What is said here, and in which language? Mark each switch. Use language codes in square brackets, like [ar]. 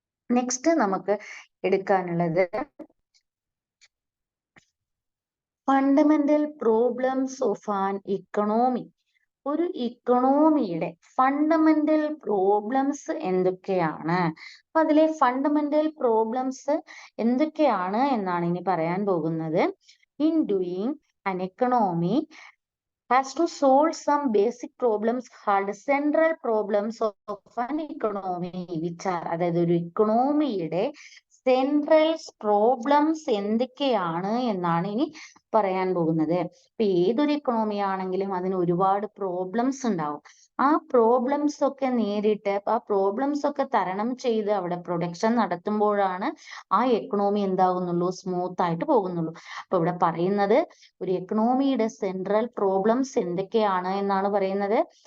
[ml] Next നമുക്ക് എടുക്കാനുള്ളത് fundamental problems of an economy. ഒരു ഇക്കണോമിയുടെ fundamental problems എന്തൊക്കെയാണ്? അപ്പൊ അതിലെ ഫണ്ടമെന്റൽ പ്രോബ്ലംസ് എന്തൊക്കെയാണ് എന്നാണ് ഇനി പറയാൻ പോകുന്നത്. [en] in doing an economy has to solve some basic problems called central problems of an economy, which are, [ml] അതായത് ഒരു ഇക്കണോമിയുടെ സെൻട്രൽ പ്രോബ്ലംസ് എന്തൊക്കെയാണ് എന്നാണ് ഇനി പറയാൻ പോകുന്നത്. ഇപ്പൊ ഏതൊരു ഇക്കണോമി ആണെങ്കിലും അതിന് ഒരുപാട് പ്രോബ്ലംസ് ഉണ്ടാവും. ആ പ്രോബ്ലംസ് ഒക്കെ നേരിട്ട് ആ പ്രോബ്ലംസ് ഒക്കെ തരണം ചെയ്ത് അവിടെ പ്രൊഡക്ഷൻ നടത്തുമ്പോഴാണ് ആ എക്കണോമി എന്താകുന്നുള്ളൂ, സ്മൂത്ത് ആയിട്ട് പോകുന്നുള്ളൂ. അപ്പൊ ഇവിടെ പറയുന്നത് ഒരു എക്കണോമിയുടെ സെൻട്രൽ പ്രോബ്ലംസ് എന്തൊക്കെയാണ് എന്നാണ് പറയുന്നത്.